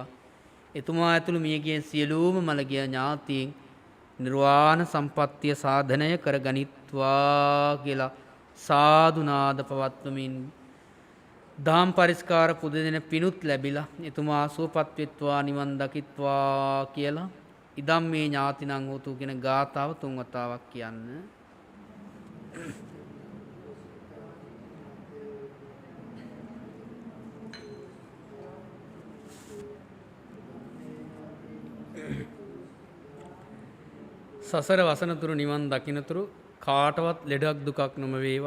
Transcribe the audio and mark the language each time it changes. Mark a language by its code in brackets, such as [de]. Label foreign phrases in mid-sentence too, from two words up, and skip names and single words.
[si] එතුමා ඇතුළු මියගිය සියලුම මළගිය ඥාතීන් නිර්වාණ සම්පත්තිය සාධනය කරගනිත්වා කියලා සාදු නාද පවත්වමින් දාම් පරිස්කාර පුද දෙන පිණුත් ලැබිලා එතුමා සුවපත් වෙත්වා නිවන් දකිත්වා කියලා [pi] ඉදම් මේ ඥාතිනං හෝතු [si] කියන ගාථාව 3 වතාවක් කියන්න. සසර වසනතුරු නිවන් දකිනතුරු කාටවත් ලෙඩක් දුකක් නොම වේවා.